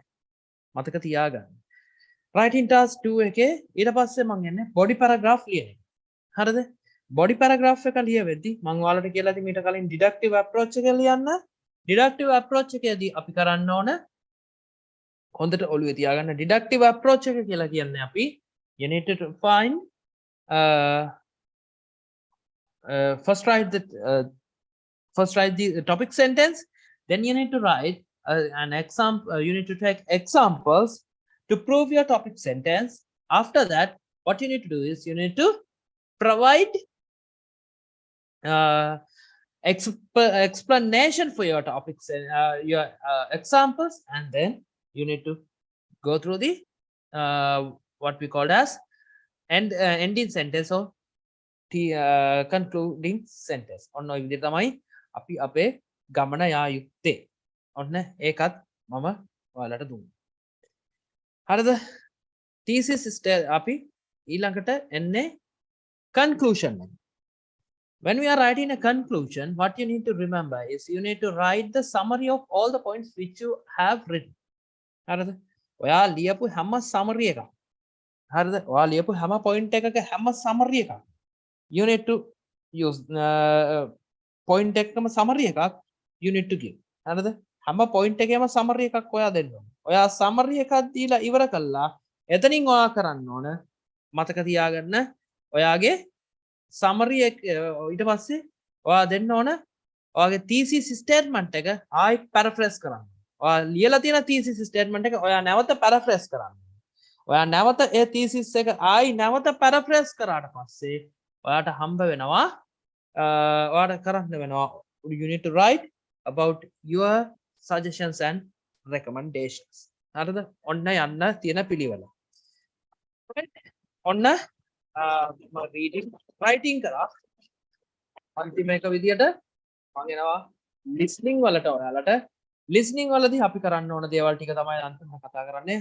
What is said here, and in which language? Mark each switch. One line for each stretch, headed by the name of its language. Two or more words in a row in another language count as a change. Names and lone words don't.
Sinhala: මතක තියාගන්න.
English: writing task 2
Sinhala: එකේ ඊට පස්සේ මම යන්නේ
English: body paragraph
Sinhala: ලියන එක. හරිද?
English: body paragraph
Sinhala: එක ලියවෙද්දි මම ඔයාලට කියලා ඉතින් ඊට කලින්
English: deductive approach
Sinhala: එක ලියන්න.
English: deductive approach
Sinhala: එකේදී අපි කරන්න ඕන හොඳට ඔළුවේ තියාගන්න
English: deductive approach
Sinhala: එක කියලා කියන්නේ අපි
English: you need to find first write the topic sentence, then you need to write an example. You need to take examples to prove your topic sentence. After that, what you need to do is you need to provide explanation for your topics and your examples, and then you need to go through the what we called as ending sentence or concluding sentence.
Sinhala: ඔන්න ඔය විදිහට තමයි අපි අපේ ගමන යා යුත්තේ. ඔන්න ඒකත් මම ඔයාලට දුන්නා. හරිද? thesis අපි ඊළඟට එන්නේ conclusion එක.
English: When we are writing a conclusion, what you need to remember is you need to write the summary of all the points which you have written.
Sinhala: හරිද? ඔයා ලියපු හැම summary එකක්. හරිද? ඔයා ලියපු හැම point එකක හැම summary එකක්.
English: You need to use point එකකම summary එකක් you need to give.
Sinhala: හරිද? හැම point එකේම summary එකක් ඔයා දෙන්න ඕන. ඔයා summary එකක් දීලා ඉවර කළා. එතනින් ඔයා කරන්න ඕන මතක තියාගන්න ඔයාගේ summary එක ඊට පස්සේ ඔයා දෙන්න ඕන ඔයාගේ thesis statement එක ආයි paraphrase කරන්න. ඔයා ලියලා තියෙන thesis statement එක ඔයා නැවත paraphrase කරන්න. ඔයා නැවත ඒ thesis එක ආයි නැවත paraphrase කරාට පස්සේ ඔයාට හම්බ වෙනවා ඔයාට කරන්න වෙනවා
English: you need to write about your suggestions and recommendations.
Sinhala: හරිද? ඔන්න යන්න තියෙන පිළිවෙල. ඔන්න
English: reading writing
Sinhala: කරා අන්තිම එක විදියට මම එනවා listening වලට. ඔයාලට listening වලදී අපි කරන්න ඕන දේවල් ටික තමයි අන්තිමට කතා කරන්නේ.